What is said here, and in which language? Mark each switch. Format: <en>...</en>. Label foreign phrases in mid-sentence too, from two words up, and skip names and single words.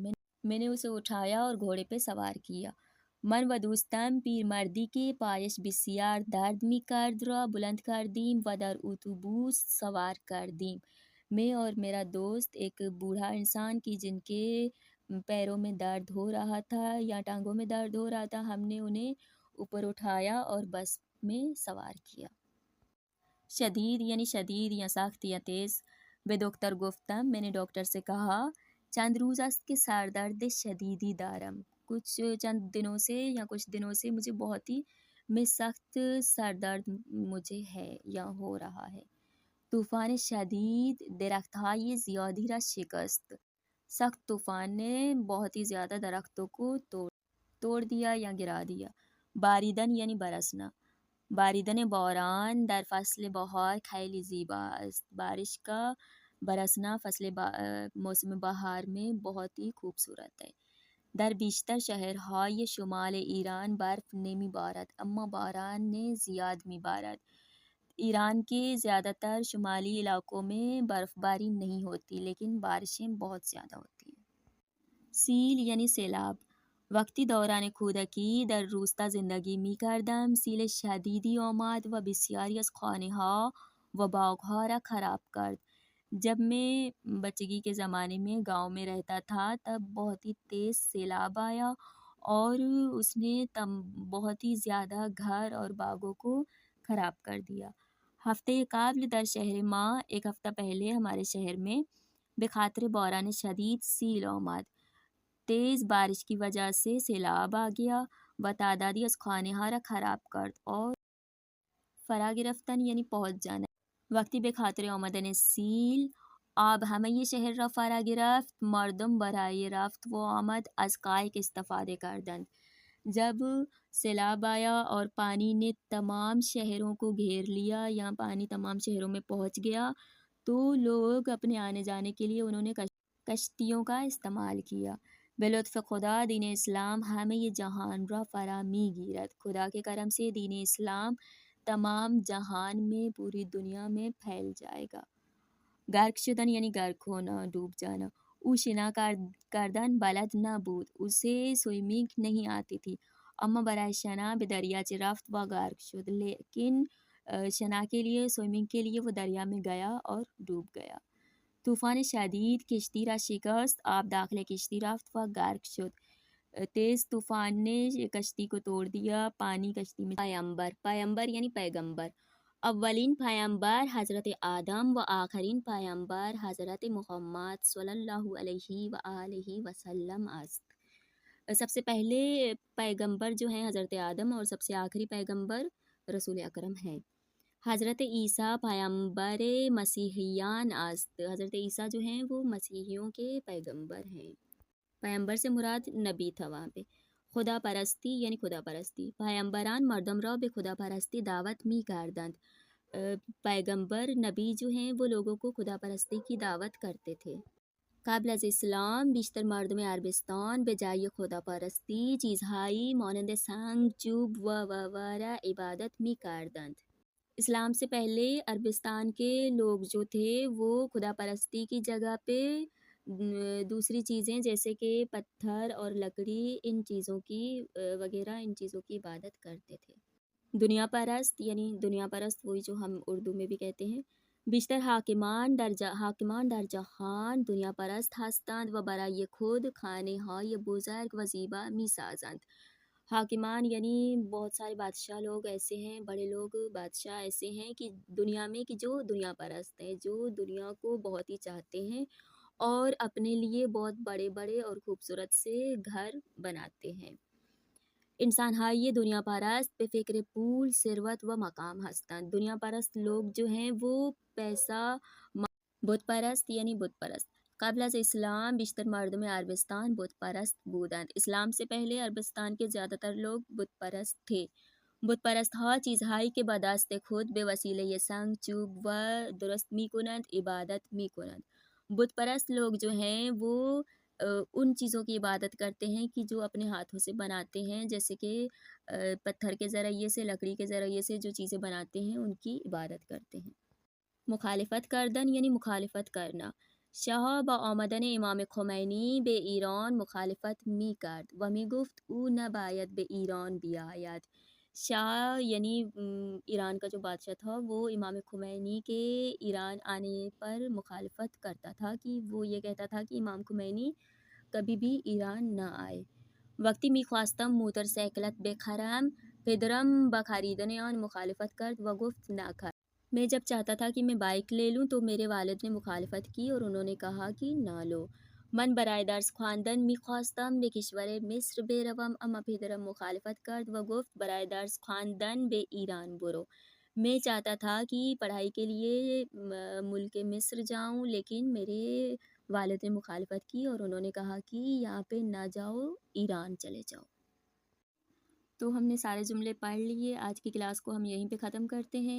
<ur>میں نے اسے اٹھایا اور گھوڑے پہ سوار کیا.</ur> <fa>من و دوستم پیرمردی کے پایش بسیار درد می کرد را بلند کردیم و در اتوبوس سوار کردیم.</fa> <ur>میں اور میرا دوست ایک بوڑھا انسان کی جن کے پیروں میں درد ہو رہا تھا یا ٹانگوں میں درد ہو رہا تھا، ہم نے انہیں اوپر اٹھایا اور بس میں سوار کیا. شدید یعنی شدید یا سخت یا تیز.</ur> <fa>به دکتر گفتم،</fa> <ur>میں نے ڈاکٹر سے کہا</ur> <fa>چند روز است کہ سردرد شدیدی دارم،</fa> <ur>کچھ دنوں سے مجھے بہت ہی سخت سردرد مجھے ہے یا ہو رہا ہے.</ur> <fa>طوفان شدید درختهای زیادی را شکست.</fa> <ur>سخت طوفان نے بہت ہی زیادہ درختوں کو توڑ دیا یا گرا دیا. باریدن یعنی برسنا.</ur> <fa>باریدن باران در فصل بهار خیلی زیبا است.</fa> <ur>بارش کا برسنا موسم بہار میں بہت ہی خوبصورت ہے.</ur> <fa>در بیشتر شہرهای شمال ایران برف نمی بارد، اما باران نے زیاد می بارد.</fa> <ur>ایران کے زیادہ تر شمالی علاقوں میں برف باری نہیں ہوتی، لیکن بارشیں بہت زیادہ ہوتی ہیں. سیل یعنی سیلاب.</ur> <fa>وقتی دوران کودکی در روستا زندگی می کردم، سیل شدیدی آمد و بسیاری از خانه ها و باغ ها را خراب کرد.</fa> <ur>جب میں بچگی کے زمانے میں گاؤں میں رہتا تھا، تب بہت ہی تیز سیلاب آیا اور اس نے بہت ہی زیادہ گھر اور باغوں کو خراب کر دیا.</ur> <fa>ہفتے قبل در شہر ما،</fa> <ur>ایک ہفتہ پہلے ہمارے شہر میں</ur> <fa>بخاطر باران شدید سیل آمد.</fa> <ur>تیز بارش کی وجہ سے سیلاب آ گیا</ur> <fa>و تعدادی از خانه ها را خراب کرد</fa> <ur>اور فرا گرفتن یعنی پہنچ جانا.</ur> <fa>وقتی به خاطر آمدن سیل آب همه شهر را فرا گرفت، مردم برای رفت و آمد از قایق استفاده کردند.</fa> <ur>جب سیلاب آیا اور پانی نے تمام شہروں کو گھیر لیا یا پانی تمام شہروں میں پہنچ گیا، تو لوگ اپنے آنے جانے کے لیے انہوں نے کشتیوں کا استعمال کیا.</ur> <fa>به لطف خدا دین اسلام همه جهان را فرا می گیرد.</fa> <ur>خدا کے کرم سے دین اسلام تمام جہان میں، پوری دنیا میں پھیل جائے گا.</ur> <fa>غرق شدن</fa> <ur>یعنی غرق ہونا، ڈوب جانا.</ur> <fa>او شنا کردن بلد نبود.</fa> <ur>اسے سوئمنگ نہیں آتی تھی.</ur> <fa>اما برای شنا به دریاچه رفت و غرق شد.</fa> <ur>لیکن شنا کے لیے، سوئمنگ کے لیے وہ دریا میں گیا اور ڈوب گیا.</ur> <fa>طوفان شدید کشتی را شکست. آب داخل کشتی رفت و غرق شد.</fa> <ur>تیز طوفان نے کشتی کو توڑ دیا، پانی کشتی میں. پیمبر، پیمبر یعنی پیغمبر.</ur> <fa>اولین پیامبر حضرت آدم و آخرین پیامبر حضرت محمد صلی اللہ علیہ وآلہ وسلم است.</fa> <ur>سب سے پہلے پیغمبر جو ہیں حضرت آدم اور سب سے آخری پیغمبر رسول اکرم ہیں.</ur> <fa>حضرت عیسیٰ پیامبر مسیحیان است.</fa> <ur>حضرت عیسیٰ جو ہیں وہ مسیحیوں کے پیغمبر ہیں. پیامبر سے مراد نبی تھا وہاں پہ.</ur> <fa>خدا پرستی یعنی خدا پرستی. پیامبران مردم را به خدا پرستی دعوت می کردند.</fa> <ur>پیغمبر نبی جو ہیں وہ لوگوں کو خدا پرستی کی دعوت کرتے تھے.</ur> <fa>قبل از اسلام بیشتر مردم عربستان به جای خدا پرستی چیزهایی مانند سنگ، چوب و را عبادت می کردند.</fa> <ur>اسلام سے پہلے عربستان کے لوگ جو تھے وہ خدا پرستی کی جگہ پہ دوسری چیزیں جیسے کہ پتھر اور لکڑی، ان چیزوں کی وغیرہ ان چیزوں کی عبادت کرتے تھے. دنیا پرست یعنی دنیا پرست وہی جو ہم اردو میں بھی کہتے ہیں.</ur> <fa>بیشتر حاکمان در جهان دنیا پرست هستند و برای خود خانه‌های بزرگ و زیبا می‌سازند.</fa> <ur>حاکمان یعنی بہت سارے بادشاہ لوگ ایسے ہیں، بڑے لوگ بادشاہ ایسے ہیں کہ دنیا میں کہ جو دنیا پرست ہیں، جو دنیا کو بہت ہی چاہتے ہیں اور اپنے لیے بہت بڑے بڑے اور خوبصورت سے گھر بناتے ہیں.</ur> <fa>انسان های دنیا پرست به فکر پول، ثروت و مقام هستند.</fa> <ur>دنیا پرست لوگ جو ہیں وہ پیسہ، بت پرست یعنی بت پرست.</ur> <fa>قبل از اسلام بیشتر مردم عربستان بت پرست بودند.</fa> <ur>اسلام سے پہلے عربستان کے زیادہ تر لوگ بت پرست تھے.</ur> <fa>بت پرست ها چیزهایی که با دست خود به وسیله سنگ، چوب و درست می کنند عبادت می کنند.</fa> <ur>بت پرست لوگ جو ہیں وہ ان چیزوں کی عبادت کرتے ہیں کہ جو اپنے ہاتھوں سے بناتے ہیں، جیسے کہ پتھر کے ذریعے سے، لکڑی کے ذریعے سے جو چیزیں بناتے ہیں ان کی عبادت کرتے ہیں.</ur> <fa>مخالفت کردن یعنی مخالفت کرنا. شاه با آمدن امام خمینی به ایران مخالفت می کرد و می گفت او نباید به ایران بیاید.</fa> <ur>شاہ یعنی ایران کا جو بادشاہ تھا وہ امام خمینی کے ایران آنے پر مخالفت کرتا تھا، کہ وہ یہ کہتا تھا کہ امام خمینی کبھی بھی ایران نہ آئے.</ur> <fa>وقتی می خواستم موتر سیکلت بخرم پدرم با خریدن آن مخالفت کرد و گفت نخر.</fa> <ur>میں جب چاہتا تھا کہ میں بائک لے لوں تو میرے والد نے مخالفت کی اور انہوں نے کہا کہ نہ لو.</ur> <fa>من برای درس خواندن میخواستم به کشور مصر بروم اما پدرم مخالفت کرد و گفت برای درس خواندن به ایران برو.</fa> <ur>میں چاہتا تھا کہ پڑھائی کے لیے ملک مصر جاؤں، لیکن میرے والد نے مخالفت کی اور انہوں نے کہا کہ یہاں پہ نہ جاؤ، ایران چلے جاؤ. تو ہم نے سارے جملے پڑھ لیے. آج کی کلاس کو ہم یہیں پہ ختم کرتے ہیں.</ur>